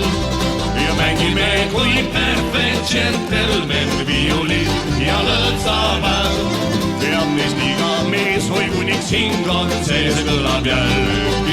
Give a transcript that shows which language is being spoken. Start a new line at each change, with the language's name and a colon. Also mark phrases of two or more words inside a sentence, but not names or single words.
Estonian: Ja mängime kui
English: perfect gentleman,
Estonian: violin ja lõõtsamäel. Teab neist iga mees, oi kuniks hingod, see kõlab jälle